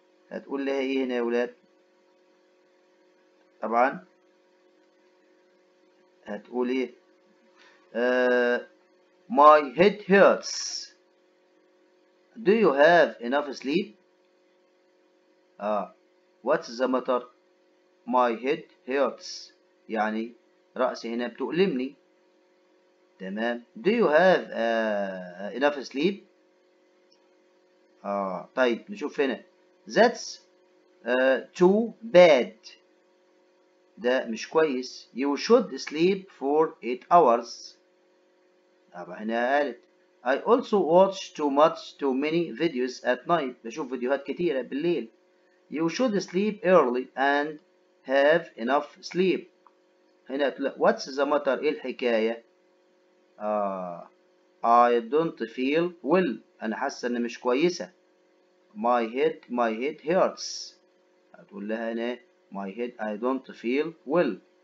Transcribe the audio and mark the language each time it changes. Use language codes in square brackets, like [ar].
[ar] هتقول لها ايه هنا يا ولاد، طبعا هتقول ايه [en] my head hurts do you have enough sleep. what's the matter my head hurts [ar] يعني رأسي هنا بتؤلمني. تمام. [en] do you have enough sleep. [ar] طيب نشوف هنا [en] that's too bad، [ar] ده مش كويس. [en] you should sleep for 8 hours، طبعا هنا قالت I also watch too many videos at night، [ar] بشوف فيديوهات كتيرة بالليل. [en] you should sleep early and have enough sleep. [ar] هنا [en] what's the matter، [ar] ايه الحكاية. [en] I don't feel well، [ar] أنا حاسة إن مش كويسة. [en] my head hurts، [ar] هتقول لها هنا [en] my head I don't feel well.